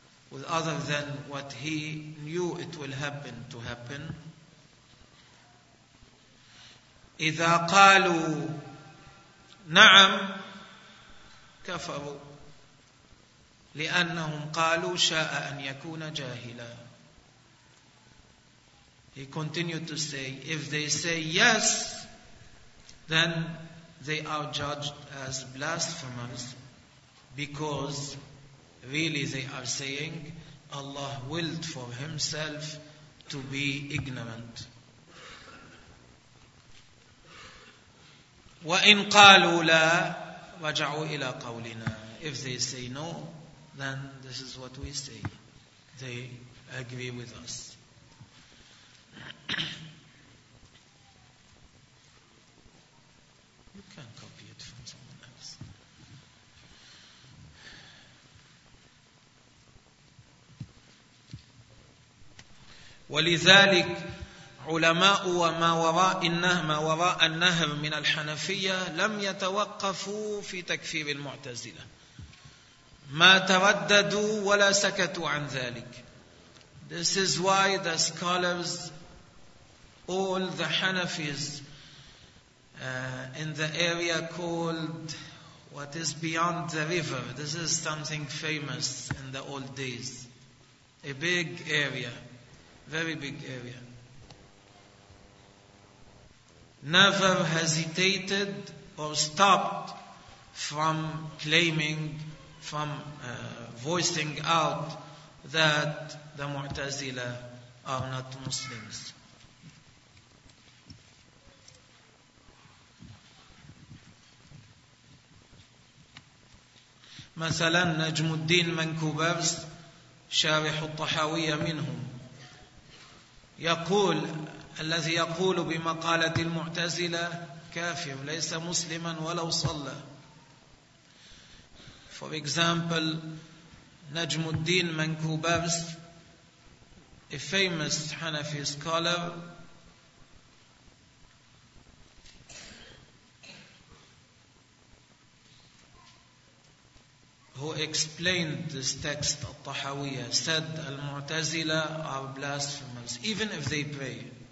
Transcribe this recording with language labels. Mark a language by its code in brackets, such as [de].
[en] With other than what he knew it will happen to happen? [ar] إذا قالوا نعم كفروا لأنهم قالوا شاء أن يكون جاهلا. [en] He continued to say, if they say yes, then they are judged as blasphemers because really they are saying Allah willed for himself to be ignorant. [ar] وَإِنْ قَالُوا لَا رَجَعُوا إِلَىٰ قَوْلِنَا. [en] If they say no, then this is what we say. They agree with us. You can copy it from someone else. [ar] ولذلك علماء وما وراء النهم وراء النهم من الحنفية لم يتوقفوا في تكفير المعتزلة، ما ترددوا ولا سكتوا عن ذلك. [en] This is why the scholars, all the Hanafis in the area called what is beyond the river. This is something famous in the old days. A big area, very big area. Never hesitated or stopped from claiming, from voicing out that the Mu'tazila are not Muslims. [ar] مثلا نجم الدين منكوبرس شارح الطحاوية منهم يقول، الذي يقول بمقالة المعتزلة كافر ليس مسلما ولو صلى. [en] For example, نجم الدين منكوبرس, a famous Hanafi scholar, who explained this text al-Tahawiyya, said al-Mu'tazila are blasphemers even if they pray.